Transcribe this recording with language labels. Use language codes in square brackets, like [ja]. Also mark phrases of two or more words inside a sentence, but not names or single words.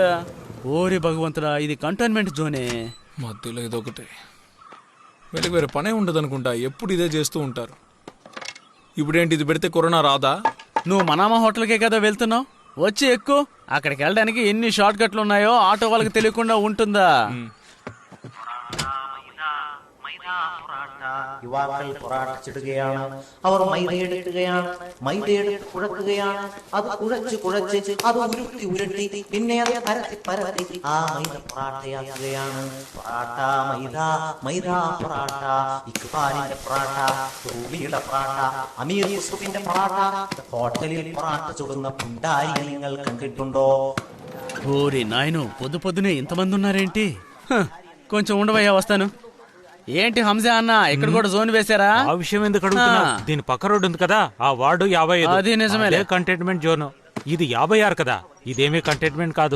[te] ఓరి భగవంతుడా, ఇది కంటైన్మెంట్ జోనే. మధ్యలో ఇదొకటి. వీళ్ళకి వేరే పనే ఉండదు అనుకుంటా, ఎప్పుడు ఇదే చేస్తూ ఉంటారు. ఇప్పుడేంటి, ఇది పెడితే కరోనా రాదా? నువ్వు మనామా హోటల్కే కదా వెళ్తున్నావు, వచ్చి ఎక్కువ. అక్కడికి వెళ్ళడానికి ఎన్ని షార్ట్ కట్లు ఉన్నాయో ఆటో వాళ్ళకి తెలియకుండా ఉంటుందా? [ml] യുവാക്കൾ പൊറാട്ടിച്ചിടുകയാണ്. അവർ മൈദയെടുക്കുകയാണ്, മൈദയെടുത്ത് കുഴക്കുകയാണ്. അത് കുഴച്ച് അത് ഉരുട്ടി പിന്നെ അത് പരത്തി ആ മൈദ പൊറാട്ടയാക്കുകയാണ്. പൊറാട്ട മൈദ പൊറാട്ട, ഇക്ബാലിന്റെ പൊറാട്ട, റൂബിയുടെ പൊറാട്ട, അമീർ യൂസുഫിന്റെ പൊറാട്ട. ഹോട്ടലിൽ പൊറാട്ട ചുടുന്ന പുണ്ടാരിയെ നിങ്ങൾ കണ്ടിട്ടുണ്ടോ? [te] ఓరి నాయను, పొద్దు పొద్దునే ఇంతమంది ఉన్నారేంటి? కొంచెం ఉండవయ్యా, వస్తాను. ఏంటి హంసా అన్న, ఇక్కడ కూడా జోన్ వేశారా? ఆ విషయం ఎందుకు అడుగుతున్నా? దీని పక్క రోడ్డు ఉంది కదా, ఆ వార్డు 55. అది నిజమే, కంటైన్మెంట్ జోన్. ఇది 56 కదా, ఇదేమీ కంటైన్మెంట్ కాదు.